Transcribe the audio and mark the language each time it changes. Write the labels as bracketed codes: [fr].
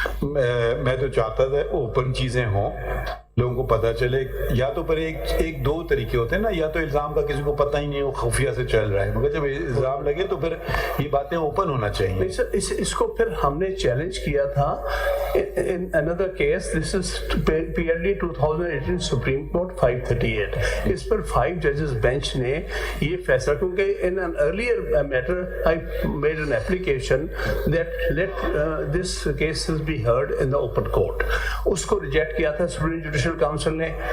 [ur] میں تو چاہتا تھا اوپن چیزیں ہوں, لوگوں کو پتہ چلے. یا تو پر ایک دو طریقے ہوتے ہیں نا, یا تو الزام کا کسی کو پتہ ہی نہیں, وہ خفیہ سے چل رہا ہے, مگر جب الزام لگے تو پھر یہ باتیں اوپن ہونا چاہیے. اس کو پھر ہم نے چیلنج کیا تھا [en] in another case. This is PLD 2018 Supreme Court 538. [ur] اس per [en] 5 judges bench [ur] نے یہ فیصلہ, کیونکہ [en] in an earlier matter I made an application that let this cases be heard in the open court. [ur] اس کو reject کیا تھا Supreme Judicial Council نے.